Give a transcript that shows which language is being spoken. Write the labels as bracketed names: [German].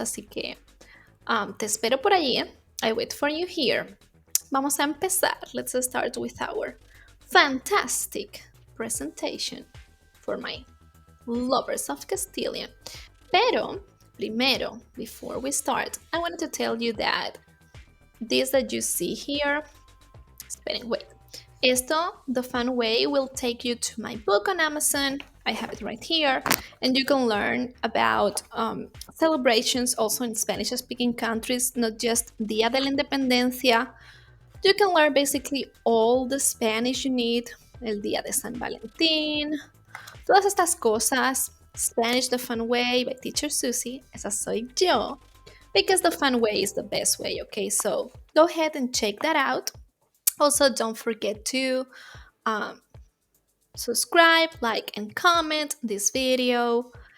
[Spanish] Así que te espero por allí. [English] I wait for you here. [Spanish] Vamos a empezar. [English] Let's start with our fantastic presentation for my lovers of Castilian. [Spanish] Pero, primero, [English] before we start, I wanted to tell you that this that you see here, [Spanish] esperen, [English] wait. Esto, The Fun Way, will take you to my book on Amazon. I have it right here. And you can learn about celebrations also in Spanish speaking countries, not just Día de la Independencia. You can learn basically all the Spanish you need. [Spanish] El Día de San Valentín, todas estas cosas. [English] Spanish the Fun Way by Teacher Susie. [Spanish] Esa soy yo. [English] Because the fun way is the best way, okay? So go ahead and check that out. Also, don't forget to subscribe, like, and comment this video.